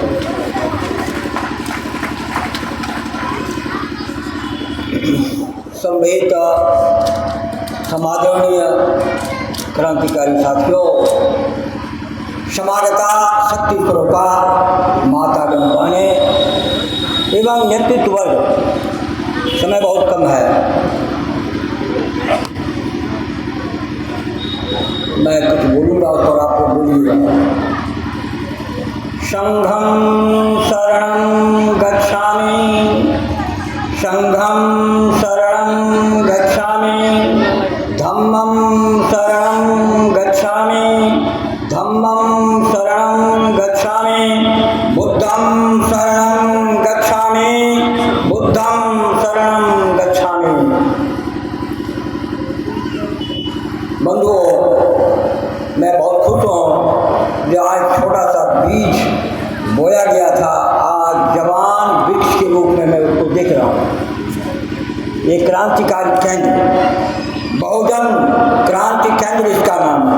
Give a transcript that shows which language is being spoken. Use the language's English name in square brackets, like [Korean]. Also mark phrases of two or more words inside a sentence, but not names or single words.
[Hindi] सम्मिलित समादरणीय क्रांतिकारी साथियों, समाजता शक्ति स्वरूपा माता गणवाने एवं नेतृत्व वर्ग, समय बहुत कम है, मैं कुछ बोलूँगा और आपको बोलिएगा। [Pali] संघं शरणं गच्छामि, संघं शरणं गच्छामि, धम्मं शरणं गच्छामि, धम्मं शरणं गच्छामि, बुद्धं शरणं गच्छामि, बुद्धं शरणं गच्छामि। [Hindi] बंधुओं, मैं बहुत खुश हूँ जो आज छोटा सा बीज बोया गया था, आज जवान वृक्ष के रूप में मैं उसको देख रहा हूँ। ये क्रांतिकारी केंद्र, बहुजन क्रांति केंद्र इसका नाम है।